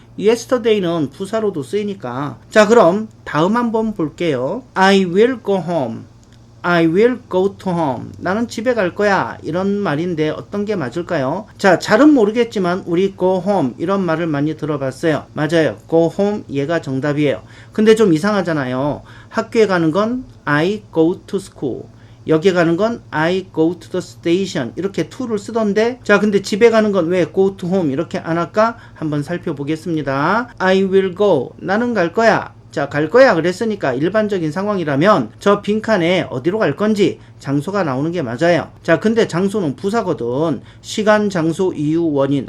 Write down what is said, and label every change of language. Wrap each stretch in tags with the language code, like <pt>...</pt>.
<ko>yesterday는 부사로도 쓰이니까. 자, 그럼 다음 한번 볼게요.</ko> <en>I will go home. I will go to home.</en> <ko>나는 집에 갈 거야. 이런 말인데 어떤 게 맞을까요? 자, 잘은 모르겠지만 우리</ko> <en>go home</en> <ko>이런 말을 많이 들어봤어요. 맞아요.</ko> <en>go home</en> <ko>얘가 정답이에요. 근데 좀 이상하잖아요. 학교에 가는 건</ko> <en>I go to school.</en> <ko>여기에 가는 건</ko> <en>I go to the station.</en> <ko>이렇게 to를 쓰던데, 자, 근데 집에 가는 건 왜</ko> <en>go to home</en> <ko>이렇게 안 할까? 한번 살펴보겠습니다.</ko> <en>I will go.</en> <ko>나는 갈 거야. 자, 갈 거야 그랬으니까 일반적인 상황이라면 저 빈칸에 어디로 갈 건지 장소가 나오는 게 맞아요. 자, 근데 장소는 부사거든. 시간, 장소, 이유, 원인.</ko>